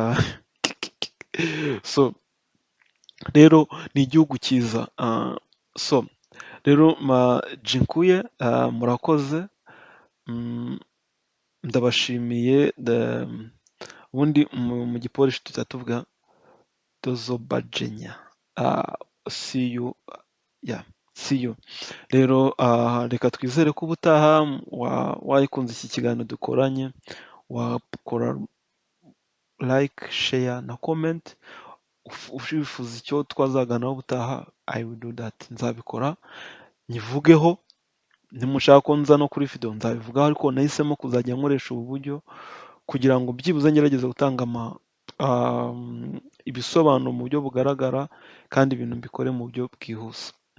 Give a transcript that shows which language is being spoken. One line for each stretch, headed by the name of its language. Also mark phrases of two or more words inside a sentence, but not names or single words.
Kinyarwanda: So rero ni igihugu cyiza. So rero jinkuye, murakoze, ndabashimiye. Ubundi mu Gipolish tujya tuvuga dozobajenya.
English: See you.
Kinyarwanda: Rero reka twizere ko ubutaha wayikunze iki kiganiro dukoranye, wakora like, share na comment. Ufifuza icyo twazaganaho ubutaha,
English: I will do that.
Kinyarwanda: Nzabikora nyivugeho. Nimushaka ko nza no kuri video nzabivugaho, ariko nahisemo kuzajya nkoresha ubu buryo kugira ngo byibuze ngerageze gutanga ibisobanuro mu buryo bugaragara, kandi ibintu mbikore mu buryo bwihuse.